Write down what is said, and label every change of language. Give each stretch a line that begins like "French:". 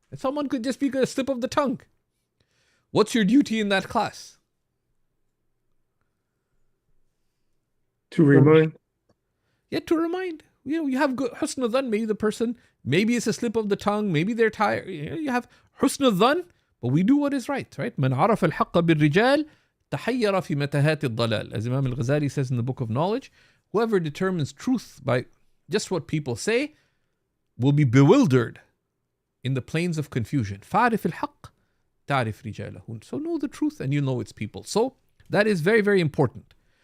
English: And someone could just be a slip of the tongue. What's your duty in that class? To remind. Yeah, to remind. You have good husn dhan, maybe the person, maybe it's a slip of the tongue, maybe they're tired. You have husn dhan, but we do what is right, right?
Arabic: من عرف الحق بالرجال تحير في متاهات الضلال.
English: As Imam al-Ghazali says in the Book of Knowledge, whoever determines truth by just what people say will be bewildered in the plains of confusion.
Arabic: فَعْرِفِ الْحَقِّ تَعْرِفْ رِجَالَهُ.
English: So know the truth and you know its people. So that is very, very important.